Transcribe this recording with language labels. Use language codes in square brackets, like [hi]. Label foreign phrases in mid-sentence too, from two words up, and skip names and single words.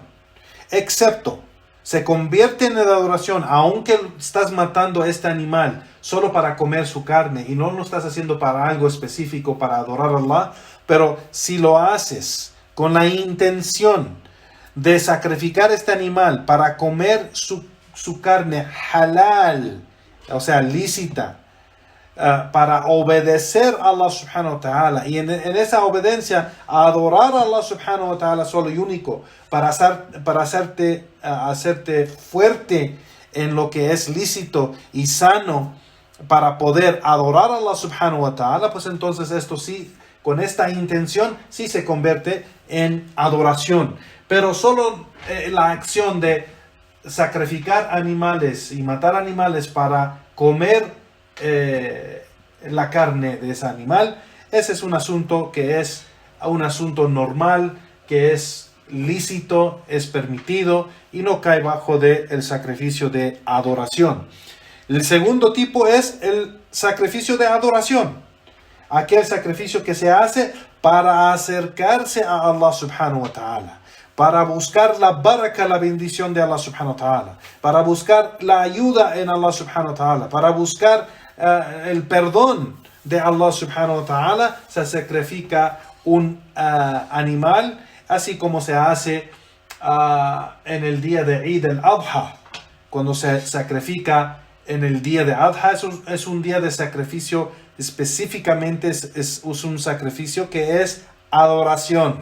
[es] Excepto, se convierte en adoración, aunque estás matando a este animal solo para comer su carne y no lo estás haciendo para algo específico, para adorar a Allah, pero si lo haces con la intención de sacrificar este animal para comer su carne halal, o sea, lícita, para obedecer a Allah [ar] سبحانه وتعالى, [es] y en esa obediencia adorar a Allah [ar] سبحانه وتعالى [es] solo y único, para hacerte fuerte en lo que es lícito y sano, para poder adorar a Allah [ar] سبحانه وتعالى, [es] pues entonces esto sí, con esta intención, sí se convierte en adoración. Pero solo la acción de sacrificar animales y matar animales para comer la carne de ese animal, ese es un asunto que es un asunto normal, que es lícito, es permitido y no cae bajo el sacrificio de adoración. El segundo tipo es el sacrificio de adoración, aquel sacrificio que se hace para acercarse a Allah [ar] سبحانه وتعالى, [es] para buscar la baraka, la bendición de Allah [ar] سبحانه وتعالى, [es] para buscar la ayuda en Allah [ar] سبحانه وتعالى, [es] para buscar el perdón de Allah [ar] سبحانه وتعالى, [es] se sacrifica un animal, así como se hace en el día de Eid al-Adha. Cuando se sacrifica en el día de Adha, es un día de sacrificio, específicamente es un sacrificio que es adoración.